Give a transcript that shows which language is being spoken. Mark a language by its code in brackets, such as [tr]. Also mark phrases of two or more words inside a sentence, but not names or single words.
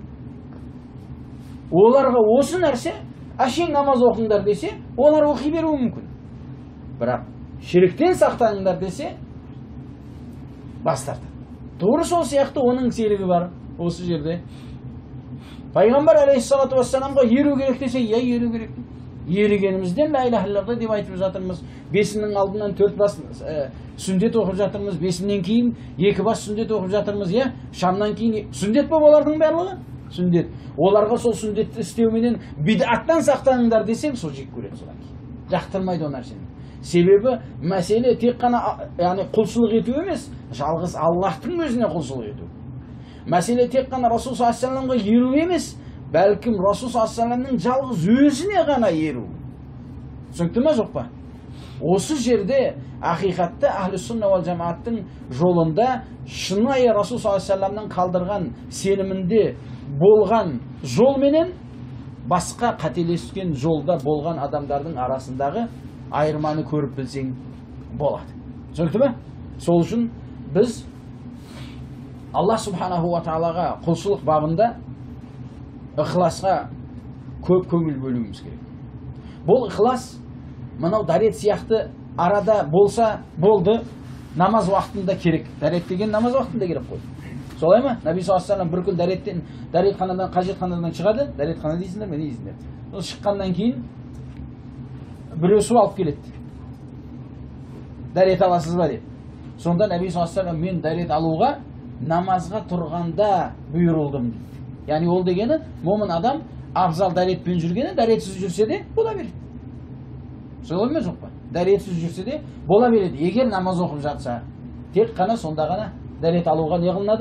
[kk] Оларға осы нәрсе, әшейін намаз оқыңдар десе, олар оқи беруі мүмкін. Бірақ ширктен сақтаныңдар десе, бас тартады. Doğru сол сияқты оның серігі бар осы жерде. Пайғамбар [ar] عليه الصلاة والسلام [kk] еру керек десе, еру керек. Ерігенімізден [ar] لا إله إلا الله [kk] деп айтып жатырмыз. Бесінің алдынан 4 бас сүндет оқып жатырмыз. Бесінен кейін 2 бас сүндет оқып жатырмыз. Шамнан кейін сүндет па олардың барлығы? Сүндет. Оларға сол сүндетті істеуменен бидаттан сақтаныңдар десең, сол жек көреді содан кейін. Жақтырмайды ол нәрсені. Себебі мәселе тек қана құлшылық ету емес, жалғыз Аллахтың өзіне құлшылық ету. Мәселе тек қана Расул [ar] صلى الله عليه وسلم [kk] еру емес, бәлкім Расул [ar] صلى الله عليه وسلم [kk] жалғыз өзіне ғана еру. Түсінікті ме жоқ па? Осы жерде ақиқатты [ar] أهل السنة والجماعة [kk] жолында шынайы Расул [ar] صلى الله عليه وسلم [kk] қалдырған сенімінде болған жол менен басқа қателескен жолда болған адамдардың арасындағы айырманы көріп білсең болады. Түсінікті ме? Сол үшін біз Аллах [ar] سبحانه وتعالى [kk] құлшылық бабында ықыласқа көп көңіл бөлуіміз керек. Бұл ықылас мынау дәрет сияқты арада болса болды, намаз уақытында керек. Дәрет деген намаз уақытында керек қой. Солай ма? Наби [ar] صلى الله عليه وسلم [kk] бір күн дәретханадан, қажетханадан шығады. Дәретхана дейсіңдер ме? Не дейсіңдер? Ол шыққаннан кейін біреу су алып келеді. Дәрет аласыз ба деп. Сонда Наби [ar] صلى الله عليه وسلم [kk] мен дәрет алуға намазға тұрғанда бұйырылдым дейді. Яғни ол дегені момын адам абзал дәретпен жүргені, дәретсіз жүрсе де бола береді. Солай ма жоқ па? Дәретсіз жүрсе де бола береді. Егер намаз оқып жатса, тек қана сонда ғана дәрет алуға не қылынады?